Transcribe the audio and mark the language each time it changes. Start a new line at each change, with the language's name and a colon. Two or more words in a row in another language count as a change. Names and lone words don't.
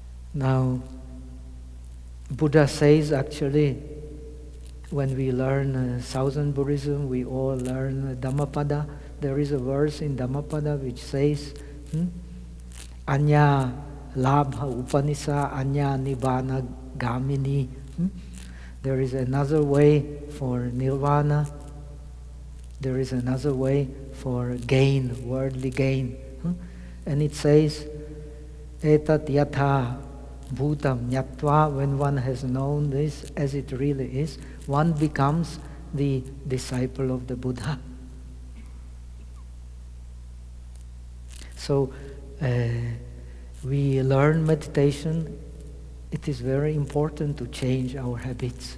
English: Now, Buddha says actually, when we learn Southern Buddhism, we all learn Dhammapada. There is a verse in Dhammapada which says,
Pali: Anya labha upanisa, anya nibbana gamini.
English: There is another way for nirvana. There is another way for gain, worldly gain. And it says,
Pali: etat yatha bhutam nyatva.
English: When one has known this as it really is, one becomes the disciple of the Buddha. So we learn meditation. It is very important to change our habits.